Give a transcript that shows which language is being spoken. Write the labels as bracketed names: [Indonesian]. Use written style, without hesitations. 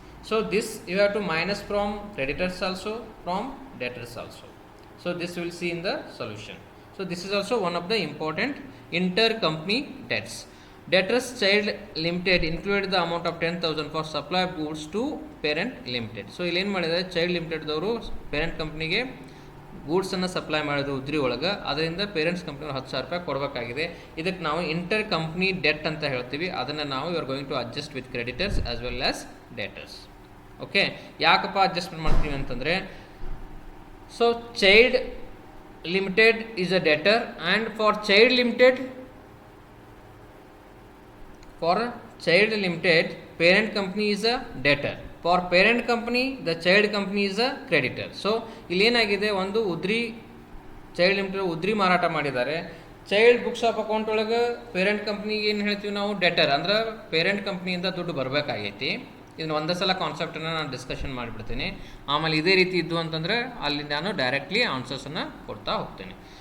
[English] So this you have to minus from creditors also, from debtors also. So this we will see in the solution. So this is also one of the important intercompany debts. Debtors child limited included the amount of 10,000 for supply of goods to parent limited. [Kannada] So ಇಲ್ಲಿ ಏನು ಮಾಡಿದ್ದಾರೆ, child ಲಿಮಿಟೆಡ್ದವರು parent ಕಂಪ್ನಿಗೆ ಗೂಡ್ಸನ್ನು supply ಮಾಡಿದ್ರು ಉದ್ರಿ ಒಳಗೆ. ಅದರಿಂದ parents ಕಂಪ್ನಿಯವ್ರು ₹10,000 ಕೊಡಬೇಕಾಗಿದೆ. ಇದಕ್ಕೆ ನಾವು ಇಂಟರ್ ಕಂಪ್ನಿ ಡೆಟ್ ಅಂತ ಹೇಳ್ತೀವಿ. ಅದನ್ನು ನಾವು [English] You are going to adjust with creditors as well as debtors. Okay. [Kannada] ಯಾಕಪ್ಪ ಅಡ್ಜಸ್ಟ್ಮೆಂಟ್ ಮಾಡ್ತೀವಿ ಅಂತಂದರೆ, [English] So child limited is a debtor and for child limited, for child limited parent company is a debtor, for parent company the child company is a creditor. [Kannada] So ಇಲ್ಲಿ ಏನಾಗಿದೆ, ಒಂದು ಉದ್ರಿ child limited ಉದ್ರಿ ಮಾರಾಟ ಮಾಡಿದ್ದಾರೆ. Child books of account ಒಳಗೆ parent ಕಂಪ್ನಿಗೆ ಏನು ಹೇಳ್ತೀವಿ ನಾವು, ಡೆಟರ್. ಅಂದ್ರೆ ಪೇರೆಂಟ್ ಕಂಪ್ನಿಯಿಂದ ದುಡ್ಡು ಬರಬೇಕಾಗೈತಿ. ಇದನ್ನು ಒಂದೇ ಸಲ ಕಾನ್ಸೆಪ್ಟನ್ನು ನಾನು ಡಿಸ್ಕಷನ್ ಮಾಡಿಬಿಡ್ತೀನಿ. ಆಮೇಲೆ ಇದೇ ರೀತಿ ಇದ್ದು ಅಂತಂದರೆ ಅಲ್ಲಿ ನಾನು ಡೈರೆಕ್ಟ್ಲಿ ಆನ್ಸರ್ಸನ್ನು ಕೊಡ್ತಾ ಹೋಗ್ತೀನಿ.